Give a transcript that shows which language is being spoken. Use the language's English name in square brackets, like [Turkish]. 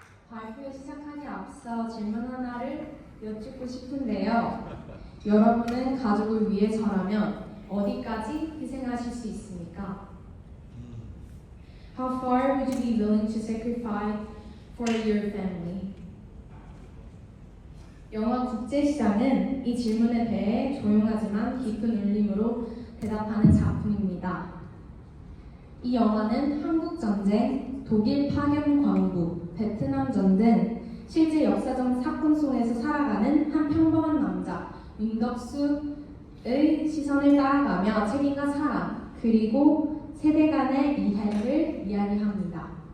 [Korean] 발표 시작하기 앞서 질문 하나를 여쭙고 싶은데요. 여러분은 가족을 위해서라면 어디까지 희생하실 수 있습니까? [English] How far would you be willing to sacrifice for your family? [Korean] 영화 국제시장은 이 질문에 대해 조용하지만 깊은 울림으로 대답하는 작품입니다. 이 영화는 한국전쟁, 독일 파견 광부, 베트남전 등 실제 역사적 사건 속에서 살아가는 한 평범한 남자, 윤덕수의 시선을 따라가며 책임과 사랑, 그리고 세대 간의 이해를 이야기합니다.